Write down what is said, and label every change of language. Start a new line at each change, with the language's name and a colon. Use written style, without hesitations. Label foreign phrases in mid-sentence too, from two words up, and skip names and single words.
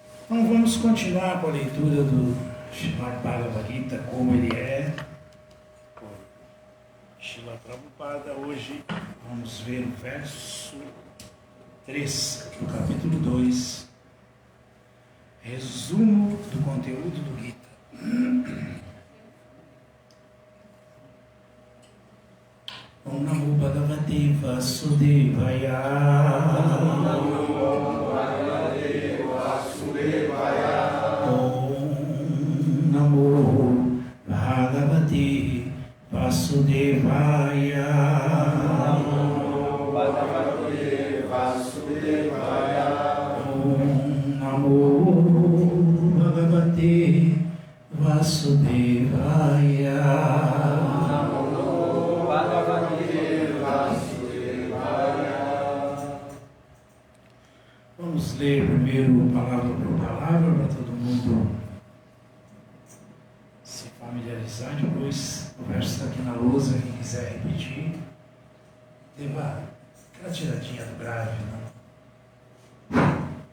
Portuguese: Então vamos continuar com a leitura do Srimad Bhagavad Gita como ele é, por Srila Prabhupada. Hoje vamos ver o verso 3 do capítulo 2, resumo do conteúdo do Gita.
Sanskrit: ॐ नमो भगवते वासुदेवाय. ॐ नमो भगवते वासुदेवाय. ॐ नमो भगवते वासुदेवाय. ॐ नमो भगवते वासुदेवाय. ॐ नमो भगवते वासुदेवाय.
Portuguese: Vamos ler primeiro palavra por palavra para todo mundo se familiarizar. Depois o verso está aqui na lousa, quem quiser repetir, deva aquela tiradinha do grave, não?